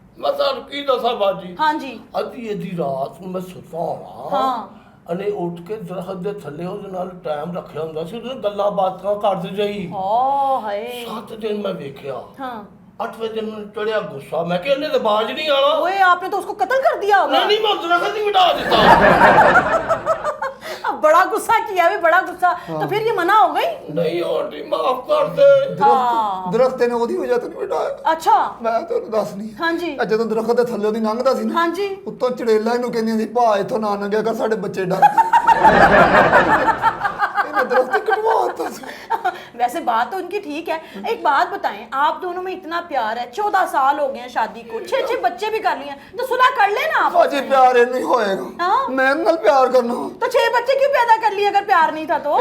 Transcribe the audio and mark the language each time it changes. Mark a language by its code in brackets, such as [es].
[pa] ਮੈਂ ਤੁਹਾਨੂੰ ਕੀ ਦੱਸਾਂ ਬਾਜੀ ਹਾਂਜੀ ਅੱਧੀ ਰਾਤ ਨੂੰ ਮੈਂ ਸੁੱਤਾ ਹਾਂ ਹਾਂ ਅਨੇ ਉੱਠ ਕੇ ਦਰਖਤ ਦੇ ਥੱਲੇ ਉਹਦੇ ਨਾਲ ਟਾਈਮ ਰੱਖਿਆ ਹੁੰਦਾ ਸੀ ਉਹਦੇ ਗੱਲਾਂ ਬਾਤਾਂ ਕਰਦੇ ਜਾਈ ਓ ਹਾਏ 7 ਦਿਨ ਮੈਂ ਵੇਖਿਆ [hi] हाँ [pa] 8ਵੇਂ ਦਿਨ ਮੈਨੂੰ ਚੜਿਆ ਗੁੱਸਾ ਮੈਂ ਕਿਹਾ ਇਹਨੇ ਤੇ ਬਾਜ ਨਹੀਂ ਆਣਾ [hi] ओए आपने तो उसको कत्ल कर दिया होगा। [pa] ਨਹੀਂ ਮੈਂ ਦਰਖਤ ਹੀ ਮਿਟਾ ਦਿੱਤਾ [hi] अब बड़ा गुस्सा किया भी, बड़ा गुस्सा। तो फिर ये मना हो गई? [pa] ਨਹੀਂ ਆਂਟੀ ਮਾਫ ਕਰ ਦੇ [hi] हाँ [pa] ਦਰਖਤ ਨੇ ਉਹਦੀ ਵਜ੍ਹਾ ਤੋਂ ਨਹੀਂ ਮਿਟਾਇਆ [hi] अच्छा [pa] ਮੈਂ ਤੁਹਾਨੂੰ ਦੱਸਣੀ [hi] हाँ जी [pa] ਜਦੋਂ ਦਰਖਤ ਦੇ ਥੱਲੇ ਉਹਦੀ ਲੰਘਦਾ ਸੀ ਨਾ [hi] हाँ जी [pa] ਉੱਤੋਂ ਚੜੇਲਾ ਇਹਨੂੰ ਕਹਿੰਦੀਆਂ ਸੀ ਭਾ ਇੱਥੋਂ ਨਾ ਲੰਘਿਆ ਕਰ ਸਾਡੇ ਬੱਚੇ ਡਰਦੇ ਇਹਨੇ ਦਰਖਤ ਕਟਵਾਤਾ ਸੀ [hi] वैसे बात तो उनकी ठीक है। एक बात बताएं, आप दोनों में इतना प्यार है, 14 साल हो गए हैं शादी को, 6 बच्चे भी कर लिए हैं, तो सुलह कर लेना आप। [pa] ਭਾਜੀ ਪਿਆਰ ਇਹ ਨਹੀਂ ਹੋਏਗਾ [hi] हाँ? [pa] ਮੈਂ ਇਹਦੇ ਨਾਲ ਪਿਆਰ ਕਰਨਾ [hi] तो 6 बच्चे क्यों पैदा कर लिए अगर प्यार नहीं था तो?